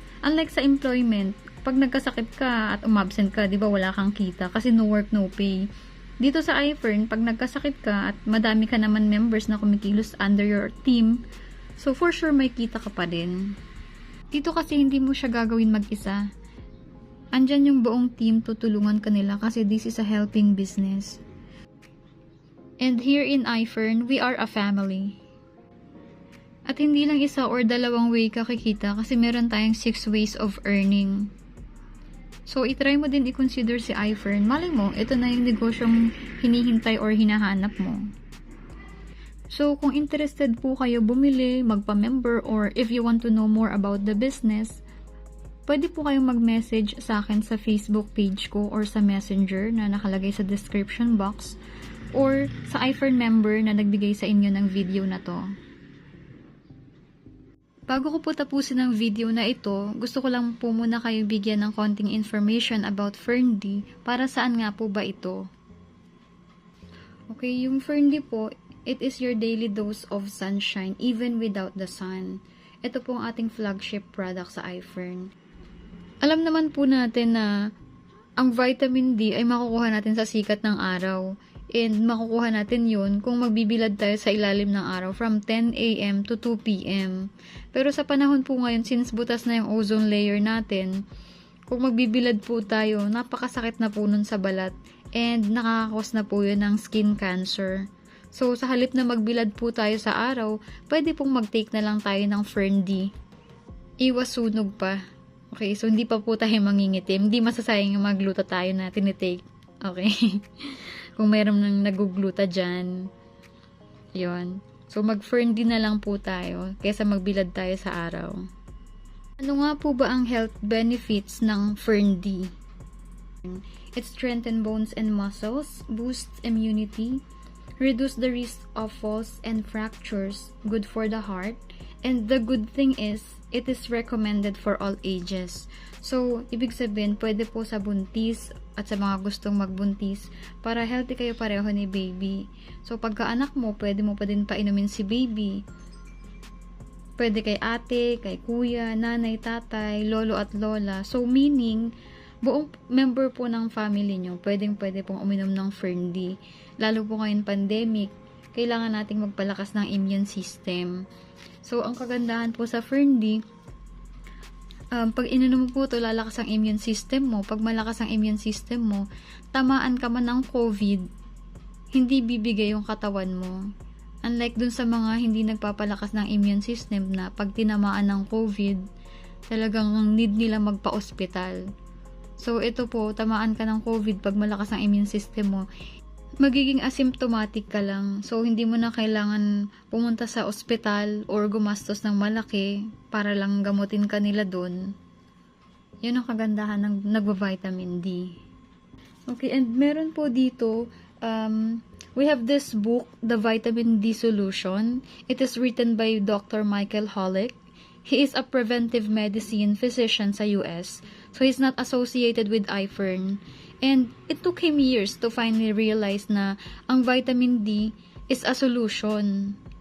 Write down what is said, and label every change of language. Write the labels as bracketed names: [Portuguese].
[Filipino] Unlike sa employment, pag nagkasakit ka at umabsent ka, di ba wala kang kita kasi [English] no work, no pay. [Filipino] Dito sa iFern, pag nagkasakit ka at madami ka naman members na kumikilos under your team, so for sure may kita ka pa din. Dito kasi hindi mo siya gagawin mag-isa. Andyan yung buong team, tutulungan ka nila kasi [English] this is a helping business. And here in iFern, we are a family. [Filipino] At hindi lang isa or dalawang way ka kikita kasi meron tayong 6 ways of earning. So, itry mo din i-consider si iFern. Malay mo, ito na yung negosyong hinihintay or hinahanap mo. So, kung interested po kayo bumili, magpa-member, or [English] if you want to know more about the business, [Filipino] pwede po kayong mag-message sa akin sa Facebook page ko or sa Messenger na nakalagay sa description box or sa iFern member na nagbigay sa inyo ng video na to. Bago ko po tapusin ang video na ito, gusto ko lang po muna kayo bigyan ng konting information about Ferndy para saan nga po ba ito. [English] Okay, yung Ferndy po, it is your daily dose of sunshine even without the sun. [Filipino] Ito po ang ating flagship product sa iFern. Alam naman po natin na ang vitamin D ay makukuha natin sa sikat ng araw. And makukuha natin yun kung magbibilad tayo sa ilalim ng araw from 10 a.m. to 2 p.m. Pero sa panahon po ngayon, since butas na yung ozone layer natin, kung magbibilad po tayo, napakasakit na po nun sa balat. And nakakakos na po yun ng skin cancer. So, sa halip na magbilad po tayo sa araw, pwede pong mag-take na lang tayo ng Ferndy. Iwas sunog pa. Okay, so hindi pa po tayo mangingitim. Hindi masasayang yung magluta tayo na tinitake. Okay. Kung mayroon nang nagugluta dyan. Yun. So, mag-Ferndy na lang po tayo kaysa magbilad tayo sa araw. Ano nga po ba ang health benefits ng Ferndy? [English] It strengthens bones and muscles, boosts immunity, reduce the risk of falls and fractures, good for the heart, and the good thing is, it is recommended for all ages. [Filipino] So, ibig sabihin, pwede po sa buntis at sa mga gustong magbuntis para healthy kayo pareho ni baby. So, pagka anak mo, pwede mo pa din painumin si baby. Pwede kay ate, kay kuya, nanay, tatay, lolo at lola. So, meaning, buong member po ng family nyo, pwede pong uminom ng Fern-D. Lalo po ngayon pandemic, kailangan nating magpalakas ng immune system. So, ang kagandahan po sa Fern-D, pag ininom mo po ito, lalakas ang immune system mo. Pag malakas ang immune system mo, tamaan ka man ng COVID, hindi bibigay yung katawan mo. Unlike dun sa mga hindi nagpapalakas ng immune system na pag tinamaan ng COVID, talagang need nila magpa-ospital. So, ito po, tamaan ka ng COVID pag malakas ang immune system mo, magiging asymptomatic ka lang. So, hindi mo na kailangan pumunta sa ospital or gumastos ng malaki para lang gamutin ka nila dun. Yun ang kagandahan ng nagva-vitamin D. [English] Okay, and [Filipino] meron po dito, [English] we have this book, The Vitamin D Solution. It is written by Dr. Michael Holick. He is a preventive medicine physician sa US, so he's not associated with iFern. And it took him years to finally realize na ang vitamin D is a solution.